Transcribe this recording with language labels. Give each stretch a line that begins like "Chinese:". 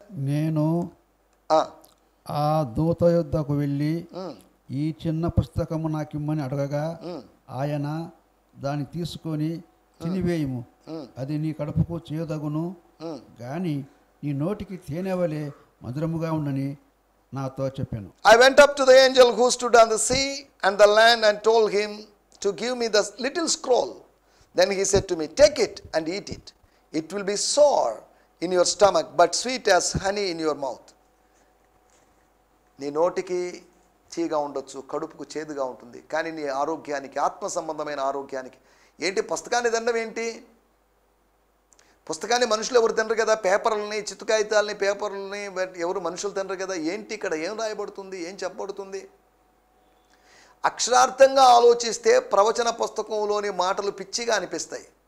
Telugu: నేను ఆ దూత యుద్ధకు వెళ్ళి ఈ చిన్న పుస్తకము నాకిమ్మని అడగగా ఆయన దాన్ని తీసుకొని తినివేయము, అది నీ కడుపుకు చేయదగును గాని నీ నోటికి తేనెవలే మధురముగా ఉండని నాతో చెప్పాను.
English: I went up to the angel who stood on the sea and the land and told him to give me the little scroll. Then he said to me, take it and eat it. It will be sour in your stomach but sweet as honey in your mouth.
Telugu: నీ నోటికి తీగా ఉండొచ్చు, కడుపుకు చేదుగా ఉంటుంది, కానీ నీ ఆరోగ్యానికి, ఆత్మ సంబంధమైన ఆరోగ్యానికి ఏంటి? పుస్తకాన్ని తినడం ఏంటి? పుస్తకాన్ని మనుషులు ఎవరు తినరు కదా, పేపర్లని, చిత్తు కాగితాలని, పేపర్లని ఎవరు మనుషులు తినరు కదా. ఏంటి ఇక్కడ ఏం రాయబడుతుంది, ఏం చెప్పబడుతుంది? అక్షరార్థంగా ఆలోచిస్తే ప్రవచన పుస్తకంలోని మాటలు పిచ్చిగా అనిపిస్తాయి.